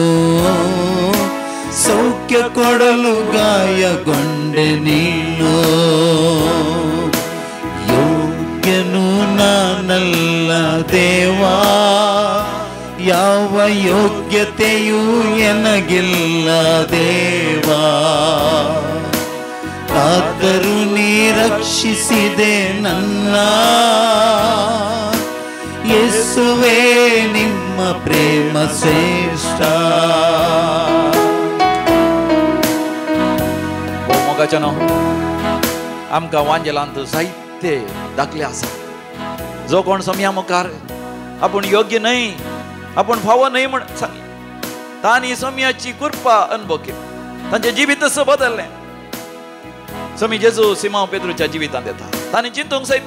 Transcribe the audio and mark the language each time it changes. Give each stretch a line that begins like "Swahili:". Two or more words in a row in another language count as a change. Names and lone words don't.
Kannada: ಸೌಖ್ಯ ಕೊಡಲು ಗಾಯಗೊಂಡೆ ನೀನು ಯೋಗ್ಯನು ನಾನಲ್ಲ ದೇವಾ ಯಾವ ಯೋಗ್ಯತೆಯೂ ಎನಗಿಲ್ಲ ದೇವಾ ಆದರೂ ನೀ ರಕ್ಷಿಸಿದೆ ನನ್ನ ಯೇಸುವೇ ನಿಮ್ಮ ಪ್ರೇಮ ಶ್ರೇಷ್ಠ
Konkani: मोगाच्यानो आमकां वांजेलांत जायते दाखले आसा जो कोण समया मुखार आपूण योग्य न्हय आपूण फावो न्हय म्हण सांगलें तांणी समयाची कृपा अनुभव केली तांचें जिवीत बदललें समी जेजू सिमांव पेद्रूच्या जिवितांत येता तांणी चिंतूंक सयत